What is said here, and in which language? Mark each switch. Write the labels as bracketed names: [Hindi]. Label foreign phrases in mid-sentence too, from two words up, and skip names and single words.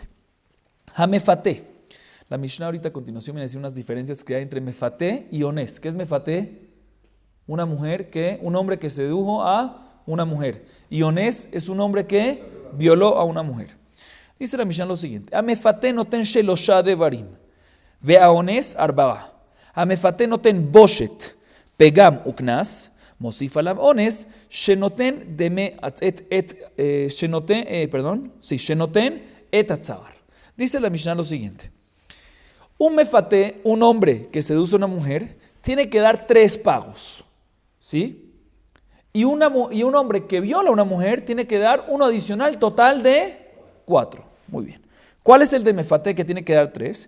[Hebrew] המפתה. [Spanish] La Mishnah ahorita a continuación viene a decir unas diferencias que hay entre Mefate y Onés. ¿Qué es Mefate? Un hombre que sedujo a una mujer. Y Onés es un hombre que violó a una mujer. Dice la Mishnah lo siguiente. [Hebrew] המפתה נותן שלשה דברים. והאונס ארבעה. המפתה נותן בשת. פגם וקנס. מוסיף עליו אונס, שנותן את הצער. [Spanish] Dice la Mishnah lo siguiente. Un mefate, un hombre que seduce a una mujer, tiene que dar 3 pagos. ¿Sí? Y un hombre que viola a una mujer tiene que dar uno adicional total de 4. Muy bien. ¿Cuál es el de mefate que tiene que dar 3?